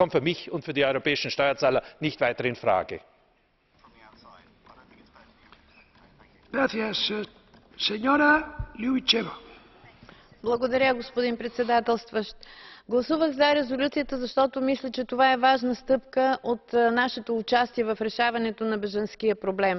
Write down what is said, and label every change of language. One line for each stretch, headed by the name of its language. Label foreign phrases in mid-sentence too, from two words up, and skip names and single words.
German: kommt für mich und für die europäischen Steuerzahler nicht weiter in Frage.
Bulgarian: Благодаря, господин председателстващ. Гласувах за резолюцията, защото мисля, че това е важна стъпка от нашето участие в решаването на бежанския проблем.